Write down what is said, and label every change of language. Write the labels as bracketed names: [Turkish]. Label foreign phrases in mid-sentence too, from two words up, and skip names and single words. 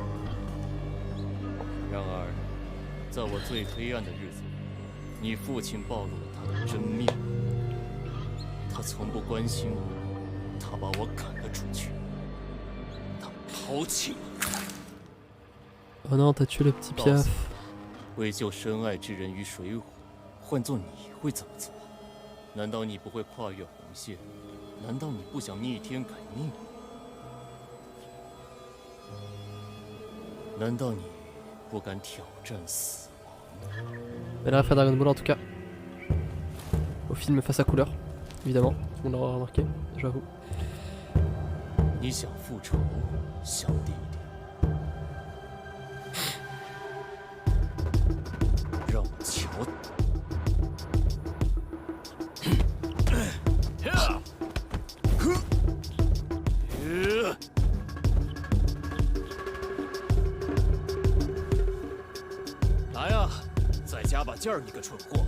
[Chinese] 然而，在我最黑暗的日子里，你父亲暴露了他的真面目。他从不关心我，他把我赶了出去，他抛弃我。 [French] Oh non, t'as tué le petit Piaf. [Chinese] 为救深爱之人于水火，换做你会怎么做？难道你不会跨越红线？难道你不想逆天改命？难道你不敢挑战死亡？ [French] Elle a fait Dragon Ball en tout cas. Au film face à couleur, évidemment. On l'aura remarqué, j'avoue. [Chinese] 你想复仇，小弟弟？让我瞧。来呀，再加把劲儿，你个蠢货！